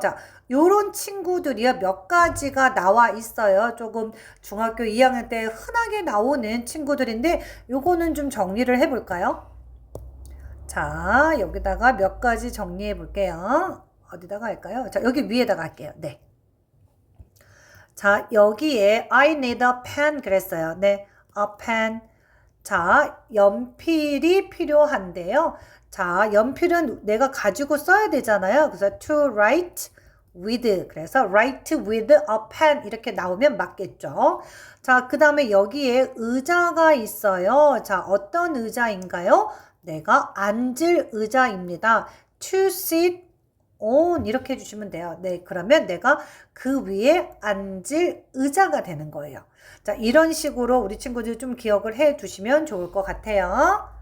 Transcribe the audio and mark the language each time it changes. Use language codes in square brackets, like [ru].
[ko] 자, 요런 친구들이요 몇 가지가 나와 있어요. 조금 중학교 2학년 때 흔하게 나오는 친구들인데 요거는 좀 정리를 해볼까요? 자, 여기다가 몇 가지 정리해 볼게요. 어디다가 할까요? 자, 여기 위에다가 할게요. 네. 자, 여기에 [en] I need a pen [ko] 그랬어요. 네, [en] a pen. [ko] 자, 연필이 필요한데요. 자, 연필은 내가 가지고 써야 되잖아요. 그래서 [en] to write with. [ko] 그래서 [en] write with a pen [ko] 이렇게 나오면 맞겠죠. 자, 그 다음에 여기에 의자가 있어요. 자, 어떤 의자인가요? 내가 앉을 의자입니다. [en] to sit on [ko] 이렇게 해주시면 돼요. 네, 그러면 내가 그 위에 앉을 의자가 되는 거예요. 자, 이런 식으로 우리 친구들 좀 기억을 해 두시면 좋을 것 같아요.